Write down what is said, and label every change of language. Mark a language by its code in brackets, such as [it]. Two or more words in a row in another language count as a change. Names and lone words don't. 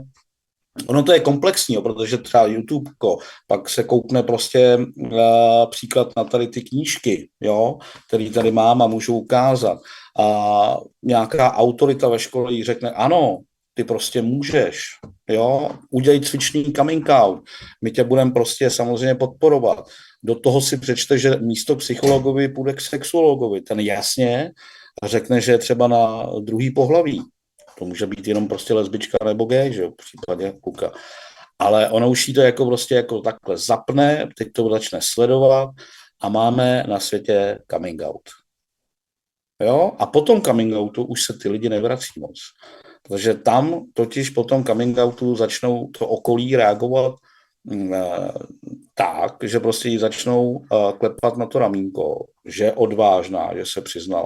[cs] Ono to je komplexní, protože třeba YouTubeko, pak se koukne prostě příklad na tady ty knížky, jo, který tady mám a můžu ukázat. A nějaká autorita ve škole jí řekne, ano, ty prostě můžeš, jo, udělej cvičný [en] coming out, [cs] my tě budeme prostě samozřejmě podporovat. Do toho si přečte, že místo psychologovi půjde k sexuologovi, ten jasně řekne, že je třeba na druhý pohlaví. To může být jenom prostě lesbička nebo gay, že jo, v případě kluka. Ale ono už jí to jako prostě jako takhle zapne, teď to začne sledovat a máme na světě [en] coming out. [cs] Jo? A po tom [en] coming outu [cs] už se ty lidi nevrací moc. Protože tam totiž po tom [en] coming outu [cs] začnou to okolí reagovat tak, že prostě jí začnou klepat na to ramínko, že je odvážná, že se přiznala.